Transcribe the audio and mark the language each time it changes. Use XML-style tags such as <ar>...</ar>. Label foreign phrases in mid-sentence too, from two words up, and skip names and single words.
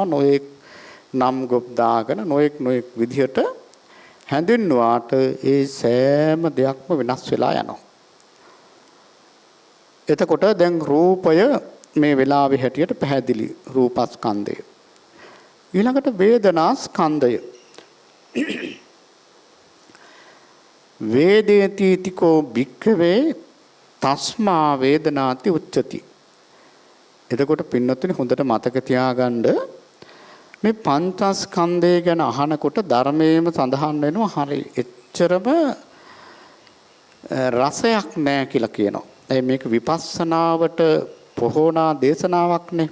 <si>නොයෙක් නම් ගොප් දාගෙන නොයෙක් විදිහට හැඳින්වුවාට ඒ සෑම දෙයක්ම වෙනස් වෙලා යනවා. එතකොට දැන් රූපය මේ වෙලාවේ හැටියට පැහැදිලි රූපස්කන්ධය. ඊළඟට වේදනාස්කන්ධය.</si> <pi>වේදේතිතිකෝ භික්ඛවේ තස්මා වේදනාති උච්චති.</pi> <si>එතකොට පින්නතුනි හොඳට මතක තියාගන්න මේ පංචස්කන්ධය ගැන අහනකොට ධර්මයේම සඳහන් වෙනවා හරි එච්චරම රසයක් නැහැ කියලා කියනවා. මේක විපස්සනාවට පොහොනා දේශනාවක්නේ.</si>